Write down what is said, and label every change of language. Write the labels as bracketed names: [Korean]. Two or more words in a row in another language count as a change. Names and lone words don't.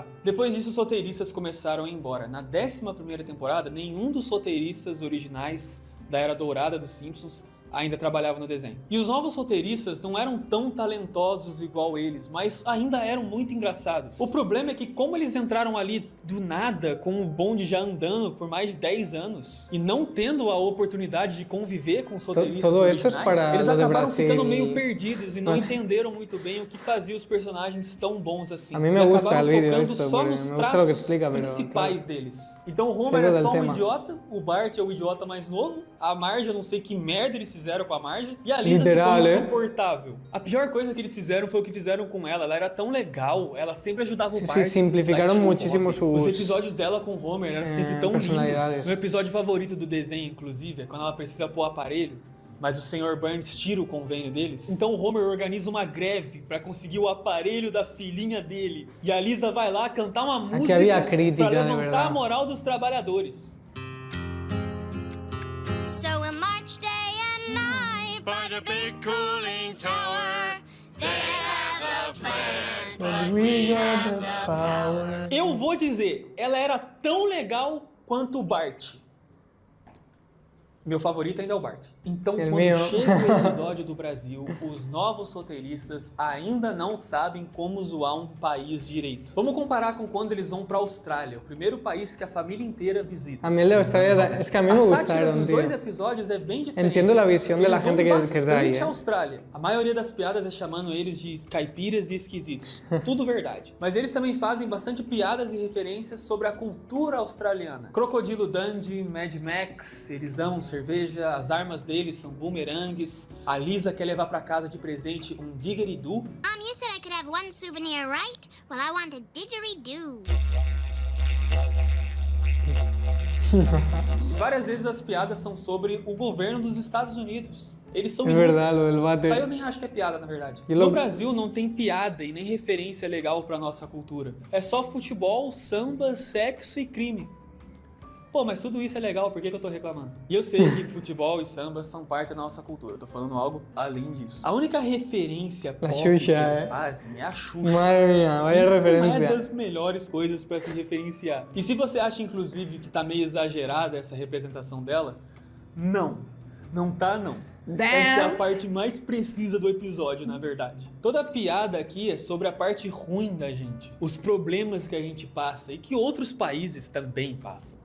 [Portuguese] Depois disso, os roteiristas começaram a ir embora. Na 11ª temporada, nenhum dos roteiristas originais da Era Dourada dos Simpsons ainda trabalhava no desenho. E os novos roteiristas não eram tão talentosos igual eles, mas ainda eram muito engraçados. O problema é que como eles entraram ali do nada, com o bonde já andando por mais de 10 anos, e não tendo a oportunidade de conviver com os roteiristas [Spanish] Todo eso es [Portuguese] originais, [Spanish] para [Portuguese] eles [Spanish] lo de [Portuguese] acabaram [Spanish] Brasil. [Portuguese] ficando meio perdidos e não entenderam muito bem o que fazia os personagens tão bons assim. [Spanish] A mí me [Portuguese] E [Spanish] gusta [Portuguese] acabaram [Spanish] el vídeo [Portuguese] focando [Spanish] esto, [Portuguese] só [Spanish] porque [Portuguese] nos [Spanish] me gusta lo que [Portuguese] traços [Spanish] explica, pero, [Portuguese] principais [Spanish] claro. [Portuguese] deles. Então o Homer [Spanish] Sei [Portuguese] é [Spanish] do [Portuguese] só um [Spanish] tema. [Portuguese] idiota, o Bart é o idiota mais novo, a Marge, eu não sei que merda eles fizeram com a Marge, e a Lisa [Spanish] Literal, [Portuguese] ficou né? insuportável. A pior coisa que eles fizeram foi o que fizeram com ela era tão legal, ela sempre ajudava o [Spanish] Sí, [Portuguese] Bart. [Spanish] sí, simplificaron [Portuguese] no sideshow [Spanish] muchísimo [Portuguese] com Homer. [Spanish] sus- [Portuguese] Os episódios dela com o Homer eram sempre tão lindos. [Spanish] personalidades. [Portuguese] Meu episódio favorito do desenho, inclusive, é quando ela precisa pôr o aparelho, mas o Sr. Burns tira o convênio deles. Então o Homer organiza uma greve pra conseguir o aparelho da filhinha dele. E a Lisa vai lá cantar uma música [Spanish] havia crítica, [Portuguese] pra [Spanish] de [Portuguese] levantar [Spanish] verdade. [Portuguese] a moral dos trabalhadores. [English] So in March day and night, by the big cooling tower, they have a plan. We got the power. [Portuguese] Eu vou dizer, ela era tão legal quanto o Bart. Meu favorito ainda é o Bart. Então, [Spanish] El [Portuguese] quando [Spanish] meu. [Portuguese] chega o episódio do Brasil, os novos roteiristas ainda não sabem como zoar um país direito. Vamos comparar com quando eles vão pra Austrália, o primeiro país que a família inteira visita. [Spanish] A mí el de Australia, es que a mí me [Portuguese] A sátira [Spanish] gustaron, [Portuguese] dos [Spanish] tío. [Portuguese] dois episódios é bem diferente. [Spanish] Entendo a visão [Portuguese] Eles [Spanish] da gente [Portuguese] vão [Spanish] que es de ahí, [Portuguese] bastante [Spanish] eh. [Portuguese] à Austrália. A maioria das piadas é chamando eles de caipiras e esquisitos. Tudo verdade. Mas eles também fazem bastante piadas e referências sobre a cultura australiana. Crocodilo Dundee, Mad Max, eles amam cerveja, as armas deles são bumerangues. A Lisa quer levar pra casa de presente um didgeridoo. [English] You said I could have one souvenir, right? Well, I want a didgeridoo. [Portuguese] Várias vezes as piadas são sobre o governo dos Estados Unidos. Eles são [Spanish] Es [Portuguese] inúteis. [Spanish] verdad, lo del bate. [Portuguese] Isso aí eu nem acho que é piada, na verdade. E [Spanish] No lo- [Portuguese] Brasil não tem piada e nem referência legal pra nossa cultura. É só futebol, samba, sexo e crime. Pô, mas tudo isso é legal, por que eu tô reclamando? E eu sei que futebol e samba são parte da nossa cultura, eu tô falando algo além disso. A única referência pop que Xuxa, eles é. fazem é a Xuxa. [Spanish] Madre mía, vaya [Portuguese] E não é [Spanish] referencia. [Portuguese] das melhores coisas pra se referenciar. E se você acha, inclusive, que tá meio exagerada essa representação dela, não. Não tá, não. Essa é a parte mais precisa do episódio, na verdade. Toda a piada aqui é sobre a parte ruim da gente, os problemas que a gente passa e que outros países também passam.